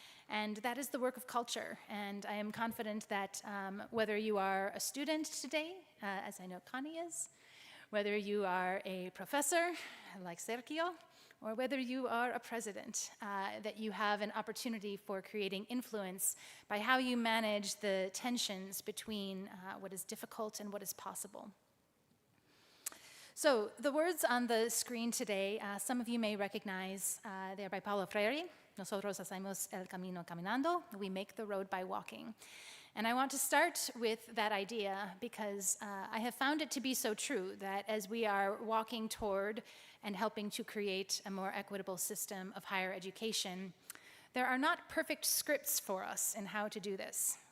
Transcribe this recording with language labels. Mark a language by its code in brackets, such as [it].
[en] And that is the work of culture. And I am confident that whether you are a student today, as I know Connie is, whether you are a professor like Sergio, or whether you are a president, that you have an opportunity for creating influence by how you manage the tensions between what is difficult and what is possible. So the words on the screen today, some of you may recognize, they're by Paulo Freire. [es] Nosotros hacemos el camino caminando. [en] We make the road by walking. And I want to start with that idea because I have found it to be so true that as we are walking toward and helping to create a more equitable system of higher education, there are not perfect scripts for us in how to do this.